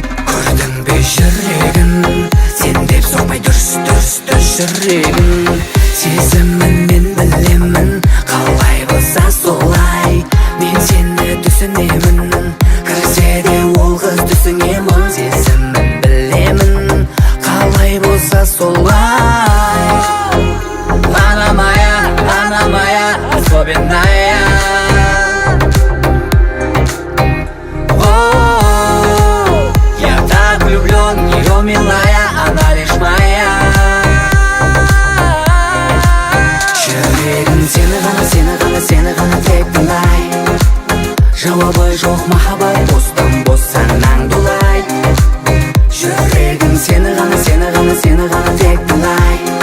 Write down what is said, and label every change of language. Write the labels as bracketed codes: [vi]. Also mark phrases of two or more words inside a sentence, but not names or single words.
[kk] Көрдің бе жүрегін, сен деп соқпай дүрс, дүрс, дүрс жүрегін. Сезімін мен білемін, қалай болса солай. Мен сені түсінемін, кірсе де ол қыз түсіңе мұң. Сезімін білемін, қалай болса солай. [ru] Она моя, она моя, особенная. О, я так влюблён в неё, милая, она лишь моя. [kk] Жүрегім сені ғана, сені ғана, сені ғана тек тыңдай. Жауабы жоқ махаббат, бостан бос санаң дулай. Жүрегім сені ғана, сені ғана, сені ғана тек тыңдай.